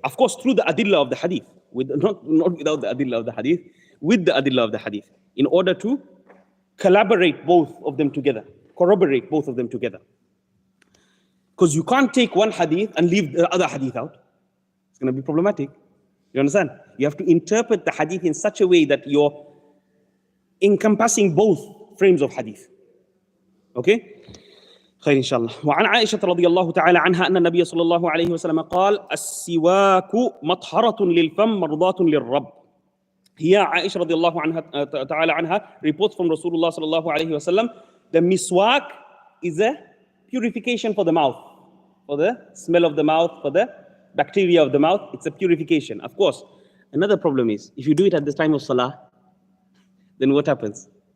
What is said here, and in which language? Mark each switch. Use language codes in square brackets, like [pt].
[en] Of course, through the adillah of the hadith, not without the adillah of the hadith, with the adillah of the hadith, in order to collaborate both of them together, corroborate both of them together. Because you can't take one hadith and leave the other hadith out. It's going to be problematic. You understand? You have to interpret the hadith in such a way that you're encompassing both frames of hadith. Okay? [ar] خير إن شاء الله. وعن عائشة رضي الله تعالى عنها أن النبي صلى الله عليه وسلم قال السواك مطهرة للفم مرضاة للرب. [en] Here Aisha [ar] رضي الله عنها تعالى عنها [en] reports from Rasulullah [ar] صلى الله عليه وسلم, [en] the miswak is a purification for the mouth, for the smell of the mouth, for the bacteria of the mouth. It's a purification. Of course, another problem is if you do it at the time of salah, then what happens?